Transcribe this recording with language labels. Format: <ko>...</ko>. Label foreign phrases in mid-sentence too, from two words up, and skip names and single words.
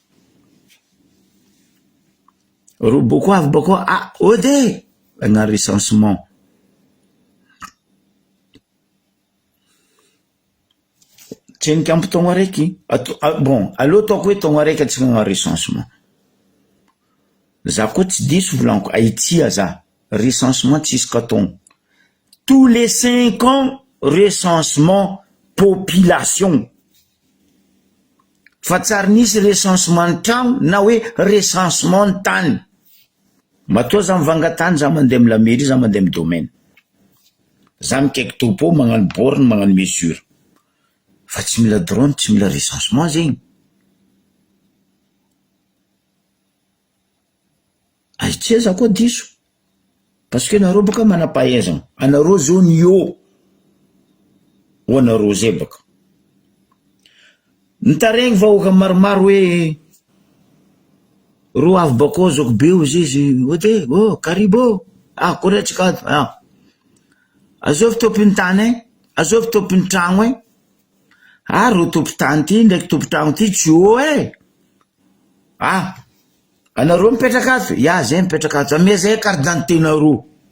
<mg>Roboko avy bako ode agnano recensement. Tsy nikampo taogno araiky bon, allo taoko hoe taogno araiky atsika agnano recensement. Za koa tsy diso volaniko Haïti za, recensement tsisy katon.</mg> <fr>Tous les 5 ans, recensement population.</fr> <mg>fa tsary nisy recensement ny tragno na hoe recensement ny tany. Matoa za mivanga tany, za mandeha amy</mg> <fr>la mairie,</fr> <mg>za mandeha amy domaine, za mikaiky topo magnano borne, magnano mesure, fa tsy mila drone, tsy mila recensement zegny. Ay tsy za koa diso,</mg> <fr>parce que</fr> <mg>nareo baka manam-pahaizana, anareo zone io ho anareo zay baka. Nitaregny vahoaka maromaro hoe ro avy bakao zako be izy ote karibo koretsika azovy tompiny tany azovy tompiny tragno ro tompo tany ty ndraiky tompo tragno ty tsy o anareo mipetraka ato ya zay mipetraka ato amia zay</mg> <fr>carte d'identité</fr> <mg>nareo.</mg>